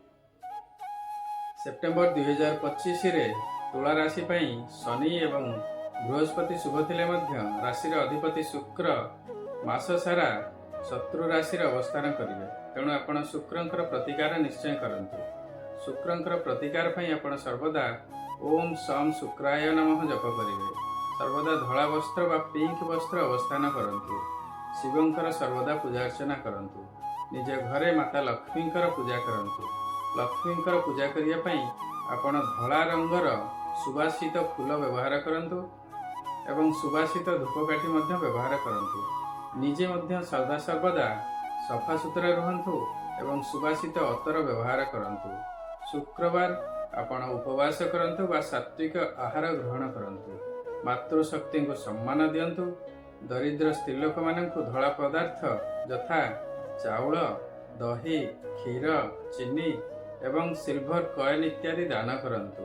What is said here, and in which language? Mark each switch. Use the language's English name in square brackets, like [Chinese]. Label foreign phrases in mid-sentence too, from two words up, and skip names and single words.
[Odia] ସେପ୍ଟେମ୍ବର 2025 ରେ ତୁଳା ରାଶି ପାଇଁ ଶନି ଏବଂ ବୃହସ୍ପତି ଶୁଭ ଥିଲେ ମଧ୍ୟ ରାଶି ଅଧିପତି ଶୁକ୍ର ମାସ ସାରା ଶତ୍ରୁ ରାଶି ଅବସ୍ଥାନ କରିବେ। ତେଣୁ ଆପଣ ଶୁକ୍ରଙ୍କର ପ୍ରତିକାର ନିଶ୍ଚୟ କରନ୍ତୁ। ଶୁକ୍ରଙ୍କର ପ୍ରତିକାର ପାଇଁ ଆପଣ ସର୍ବଦା [Sanskrit] ओम सम शुक्राय नमः [Odia] ଜପ କରିବେ। ସର୍ବଦା ଧଳା ବସ୍ତ୍ର ବା ପିଙ୍କ ବସ୍ତ୍ର ଅବସ୍ଥାନ କରନ୍ତୁ। ଶିବଙ୍କର ସର୍ବଦା ପୂଜା ଅର୍ଚ୍ଚନା କରନ୍ତୁ। ନିଜ ଘରେ ମାତା ଲକ୍ଷ୍ମୀଙ୍କର ପୂଜା କରନ୍ତୁ। ଲକ୍ଷ୍ମୀଙ୍କର ପୂଜା କରିବା ପାଇଁ ଆପଣ ଧଳା ରଙ୍ଗର ସୁବାସିତ ଫୁଲ ବ୍ୟବହାର କରନ୍ତୁ ଏବଂ ସୁବାସିତ ଧୂପକାଠି ମଧ୍ୟ ବ୍ୟବହାର କରନ୍ତୁ। ନିଜେ ମଧ୍ୟ ସଦା ସର୍ବଦା ସଫା ସୁତୁରା ରହନ୍ତୁ ଏବଂ ସୁବାସିତ ଅତର ବ୍ୟବହାର କରନ୍ତୁ। ଶୁକ୍ରବାର ଆପଣ ଉପବାସ କରନ୍ତୁ ବା ସାତ୍ତ୍ୱିକ ଆହାର ଗ୍ରହଣ କରନ୍ତୁ। ମାତୃଶକ୍ତି କୁ ସମ୍ମାନ ଦିଅନ୍ତୁ। ଦରିଦ୍ର ସ୍ତ୍ରୀ ଲୋକ ମାନଙ୍କୁ ଧଳା ପଦାର୍ଥ ଯଥା ଚାଉଳ, ଦହି, କ୍ଷୀର, ଚିନି ଏବଂ [English] silver coin [Odia] ଇତ୍ୟାଦି ଦାନ କରନ୍ତୁ।